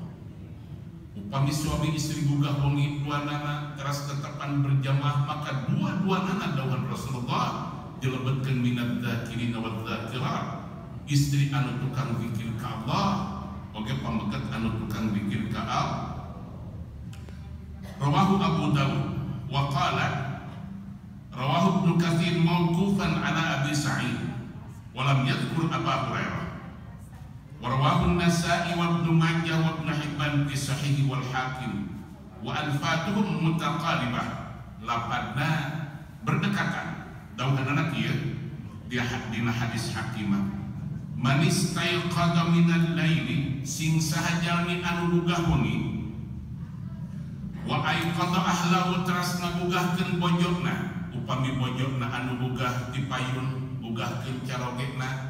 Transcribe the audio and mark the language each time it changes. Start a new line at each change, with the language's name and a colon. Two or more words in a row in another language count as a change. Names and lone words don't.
Sundanese: Upami suami istri gugah wengi duanana teras tetepan berjamaah maka dua-duanana dawuhan Rasulullah dilebetkeun
Arabic: من الذاكرين والذاكرات
Sundanese: istri anu tukang zikir ka Allah oge pameget anu tukang zikir ka Allah.
Arabic: رواه أبو داود وقال رواه ابن كثير موقوفا على أبي سعيد ولم يذكر أبا هريرة ورواه النسائي وابن ماجه وابن حبان في صحيح والحاكم وألفاظهم متقاربة
Sundanese: lapadna berdekatan dawuhanna kieu dina hadis Hakimah
Arabic: من استيقظ من الليل
Sundanese: sing saha jalmi anu gugah wengi
Arabic: وأيقظ أهله
Sundanese: teras ngagugahkeun bojona upami bojona anu gugah ti payun gugahkeun carogena